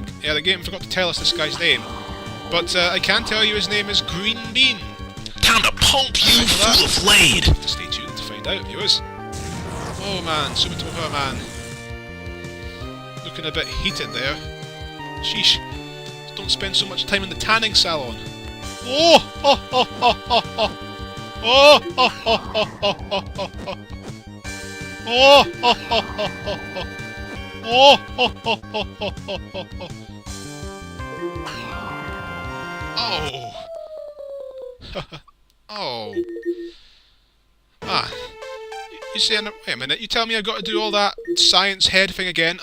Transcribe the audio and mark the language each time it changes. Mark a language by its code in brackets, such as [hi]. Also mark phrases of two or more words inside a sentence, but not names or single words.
[en] Yeah, the game forgot to tell us this guy's name. But I can tell you his name is Green Bean. Time to pump you full of lead! Stay tuned to find out, viewers. Oh man, Super Turbo Power Man. Looking a bit heated there. Sheesh. Don't spend so much time in the tanning salon. Oh! Ho, ho, ho, ho, ho. Oh! Ho, ho, ho, ho, ho, ho, ho. Oh! Ho, ho, ho, ho, ho. Oh! Ho, ho, ho, ho, ho, ho, ho. Oh! Oh! Ah! You saying? Wait a minute. You tell me I've got to do all that science head thing again?